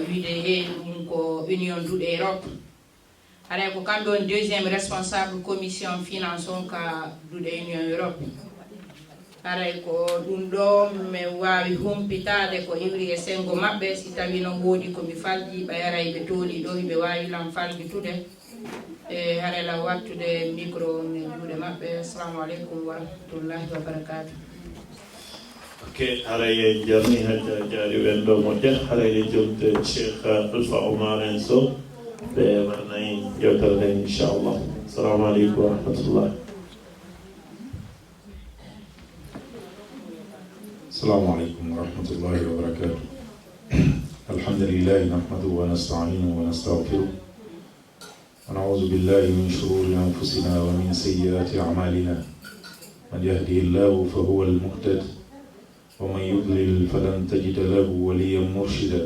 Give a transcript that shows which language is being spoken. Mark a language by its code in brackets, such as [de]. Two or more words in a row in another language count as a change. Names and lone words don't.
[ff] UDE ɗum ko Union duuɗe Europe haray ko kamɓe on [fr] deuxiéme responsable commission finance [ff] on ka duuɗe Union Europe haray ko ɗum ɗo mi wawi humpitade ko iwri e sengo maɓɓe si tawi no woodi komi falƴi ɓay haray ɓe tooli ɗo hiɓe wawi lam falɓitude e haray la wattude micro e juuɗe maɓɓe [ar] السلام عليكم ورحمة الله وبركاته [ff] ok haray jarni hajja jaari wen ɗo moƴƴat haray jomde Cheikh Alpha Oumar en Sow ɓe warnayi yewtere nden inchallah [ar] السلام عليكم ورحمة الله السلام عليكم ورحمة الله وبركاته الحمد لله نحمده ونستعينه ونستغفره ونعوذ بالله من شرور أنفسنا ومن سيئات أعمالنا من يهده الله فهو المهتد ومن يضلل فلن تجد له وليا مرشدا